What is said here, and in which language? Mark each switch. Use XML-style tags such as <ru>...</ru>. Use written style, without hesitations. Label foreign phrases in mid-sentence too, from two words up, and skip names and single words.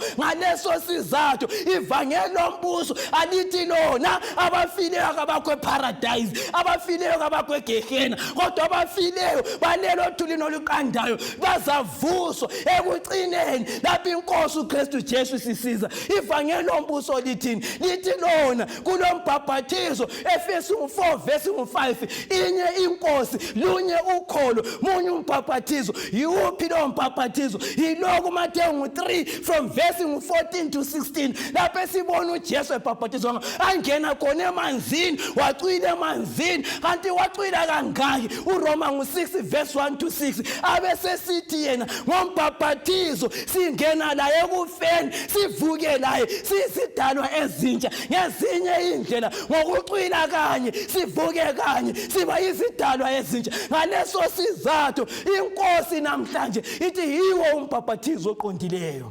<nd>Ngaleso sizathu ivangeli lombuso alithi lona abafileyo akabakho eparadise, abafileyo akabakho egehena, kodwa abafileyo balelo thulini oluqandayo bazavuswa ekucineni lapho inkosi uKristu Jesu sisiza. Ivangeli lombuso lithini? Lithi lona kulombhaphathizo Efesu 4 verse 5 inye inkosi lunye ukholo munye umbhaphathizo. Yiwuphi lo mbhaphathizo? Yiloko Mateyu 3</nd> <en>from verse 14 to 16</en> <nd>lapho sibona uJesu ebhaphathizwa angena khona emanzini, wacwila emanzini. Kanti wacwila kangaki? uRoma 6</nd> <en>verse 1 to 6</en> <nd>abese sithi yena ngombhaphathizo singena la ekufeni sivuke laye sisidalwa ezintsha ngezinye indlela, ngokucwila kanye sivuke kanye siba izidalwa ezintsha. Ngaleso sizathu inkosi namhlanje ithi yiwo umbhaphathizo oqondileyo.</nd>